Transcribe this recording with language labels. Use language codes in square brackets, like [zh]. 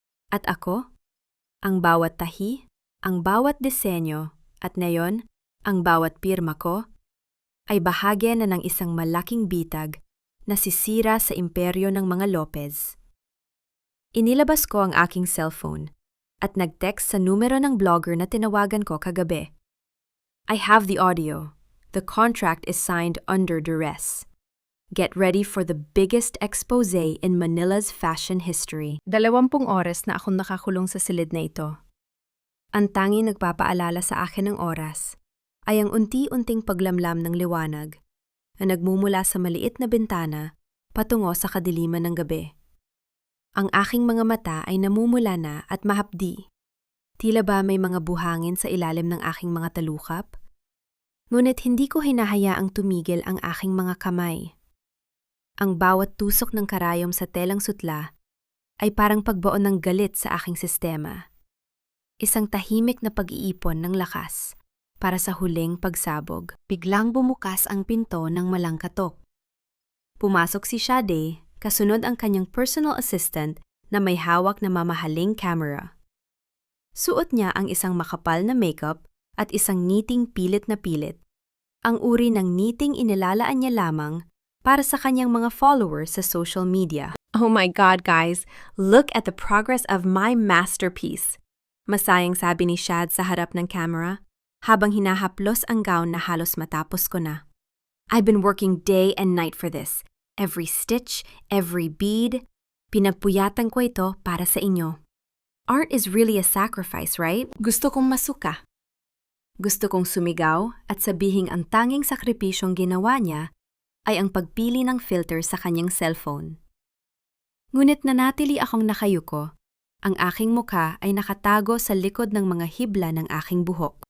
[tl] At ako, ang bawat tahi, ang bawat disenyo, at ngayon, ang bawat pirma ko, ay bahagi na ng isang malaking bitag na sisira sa imperyo ng mga Lopez. Inilabas ko ang aking cellphone at nag-text sa numero ng blogger na tinawagan ko kagabi. [en] I have the audio. The contract is signed under duress. Get ready for the biggest expose in Manila's fashion history. [tl] 20 oras na akong nakakulong sa silid na ito. Ang tanging nagpapaalala sa akin ng oras ay ang unti-unting paglamlam ng liwanag na nagmumula sa maliit na bintana patungo sa kadiliman ng gabi. Ang aking mga mata ay namumula na at mahapdi. Tila ba may mga buhangin sa ilalim ng aking mga talukap? Ngunit hindi ko hinahayaang tumigil ang aking mga kamay. Ang bawat tusok ng karayom sa telang sutla ay parang pagbaon ng galit sa aking sistema. Isang tahimik na pag-iipon ng lakas para sa huling pagsabog. Biglang bumukas ang pinto ng malangkatok. Pumasok si Shade, kasunod ang kanyang personal assistant na may hawak na mamahaling camera. Suot niya ang isang makapal na makeup at isang ngiting pilit na pilit. Ang uri ng ngiting inilalaan niya lamang para sa kanyang mga followers sa social media. [en] Oh my God, guys! Look at the progress of my masterpiece! [tl] Masayang sabi ni Shad sa harap ng camera, habang hinahaplos ang gown na halos matapos ko na. [en] I've been working day and night for this. Every stitch, every bead, [tl] pinagpuyatan ko ito para sa inyo. [en] Art is really a sacrifice, right? [tl] Gusto kong masuka. Gusto kong sumigaw at sabihing ang tanging sakripisyong ginawa niya ay ang pagpili ng filter sa kanyang cellphone. Ngunit nanatili akong nakayuko. Ang aking mukha ay nakatago sa likod ng mga hibla ng aking buhok.